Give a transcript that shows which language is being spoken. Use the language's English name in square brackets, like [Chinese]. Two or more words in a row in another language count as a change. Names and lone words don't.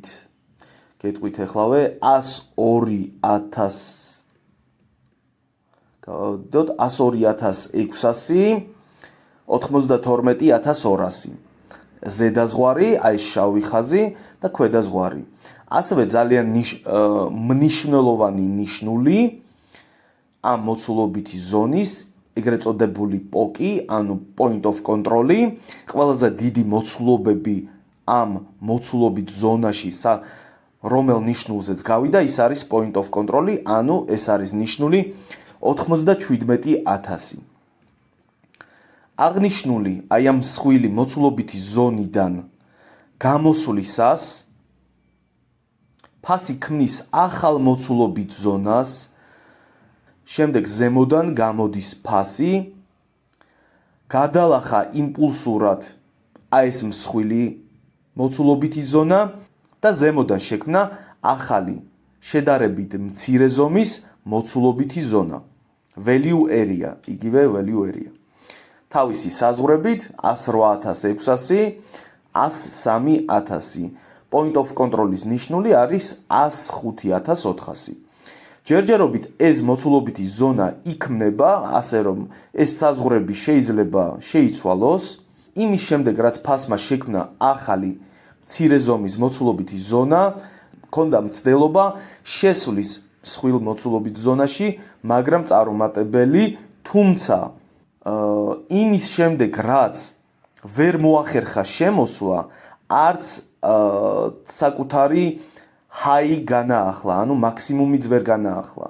[Georgian] გეტყვით ეხლავე 102,600, 92,200. ზედა ზღვარი, აი შავი ხაზი და ქვედა ზღვარი. ასევე ძალიან მნიშვნელოვანი ნიშნული ამ მოცულობითი ზონის, ეგრეთ წოდებული პოკი, ანუ [English] point of control, [Georgian] ყველაზე დიდი მოცულობები ამ მოცულობით ზონაში, რომელ ნიშნულზეც გავიდა, ის არის [English] point of control, [Georgian] ანუ ეს არის ნიშნული 97,000. აღნიშნული აი ამ მსხვილი მოცულობითი ზონიდან გამოსვლისას ფასი ქმნის ახალ მოცულობით ზონას, შემდეგ ზემოდან გამოდის ფასი, გადალახა იმპულსურად აი ეს მსხვილი მოცულობითი ზონა და ზემოდან შექმნა ახალი შედარებით მცირე ზომის მოცულობითი ზონა. [English] Value area, იგივე value area. [Georgian] თავისი საზღვრებით 108,600, 103,000. [English] Point of control- [Georgian] ის ნიშნული არის 105,400. ჯერჯერობით ეს მოცულობითი ზონა იქმნება, ასე რომ ეს საზღვრები შეიძლება შეიცვალოს. იმის შემდეგ, რაც ფასმა შექმნა ახალი მცირე ზომის მოცულობითი ზონა, ჰქონდა მცდელობა შესვლის მსხვილ მოცულობით ზონაში, მაგრამ წარუმატებელი, თუმცა იმის შემდეგ, რაც ვერ მოახერხა შემოსვლა, არც საკუთარი ჰაი განაახლა, ანუ მაქსიმუმიც ვერ განაახლა.